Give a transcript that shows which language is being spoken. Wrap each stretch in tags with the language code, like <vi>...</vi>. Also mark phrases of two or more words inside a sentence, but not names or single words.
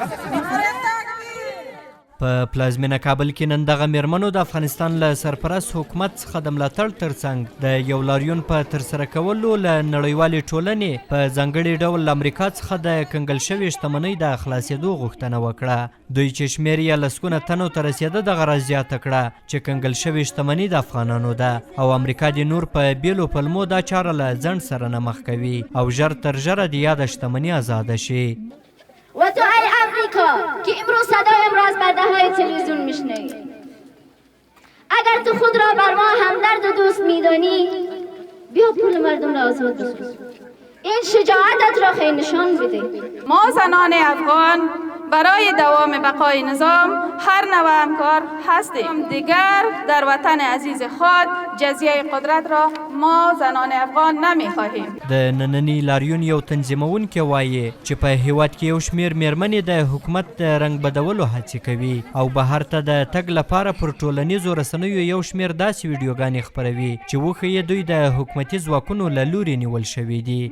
<ps>په پلازمینه کابل کې نن دغه میرمنو د افغانستان له سرپرست حکومت څخه د ملاتړ ترڅنګ د یو لاریون په ترسره کولو له نړیوالې ټولنې په ځانګړي ډول له امریکا څخه د کنګل شوې شتمنۍ د خلاصېدو غوښتنه وکړه. دوی چې شمېر یې لسګونه تنو ته رسېده دغه راز زیاته کړه چې کنګل شوې شتمني د افغانانو ده او امریکا د نور په بیلو پلمو دا چاره له ځنډ سره نه مخ کوي او ژر تر ژره د یاده شتمني آزاده شي.</ps> <fa>و تو ای آمریکا که امروز صدای امراض پرده‌های تلویزیون میشنوی، اگر تو خود را بر ما همدرد و دوست میدانی بیا پول مردم را آزاد بساز. این شجاعتت را خیلی نشان بده. ما زنان افغان برای دوام بقای نظام هر نوع همکار هستیم. دیگر در وطن عزیز خود جزیه قدرت را ما زنان افغان نمیخواهیم.</fa> <ps>د نننی لاریون یو تنظیمونکی وایي چې په هیواد کې یو شمېر میرمنې د حکومت د رنګ بدولو هڅې کوي او بهر ته د تګ لپاره پر ټولنیزو رسنیو یو شمېر داسې ویډیوګانې خپروي چې وښیي دوی د حکومتي ځواکونو له لوري نیول شوي دي.</ps>